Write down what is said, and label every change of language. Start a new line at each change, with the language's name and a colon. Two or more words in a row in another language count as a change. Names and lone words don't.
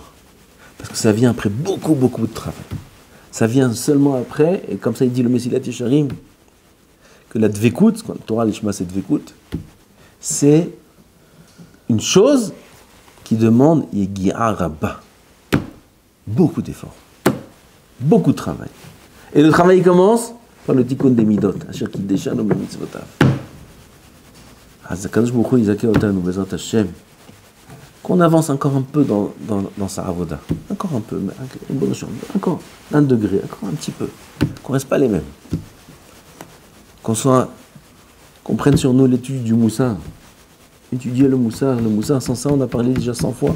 French: Parce que ça vient après beaucoup de travail. Ça vient seulement après, et comme ça il dit le Mesilat Yesharim, que la Dvekut, quand
Hebrew: תורה לשמה
French: c'est Dvekut, c'est une chose qui demande
Hebrew: יגיעה רבה.
French: Beaucoup d'efforts. Beaucoup de travail. Et le travail commence par le tikkun des midot.
Hebrew: אשר קדשנו במצוותיו. הקדוש ברוך הוא יזכה אותנו בעזרת השם.
French: Qu'on avance encore un peu dans sa avoda. Encore un peu, mais une bonne chose. Encore un degré, encore un petit peu. Qu'on ne reste pas les mêmes. Qu'on prenne sur nous l'étude du Moussar. Étudier le Moussar, sans ça on a parlé déjà 100 fois.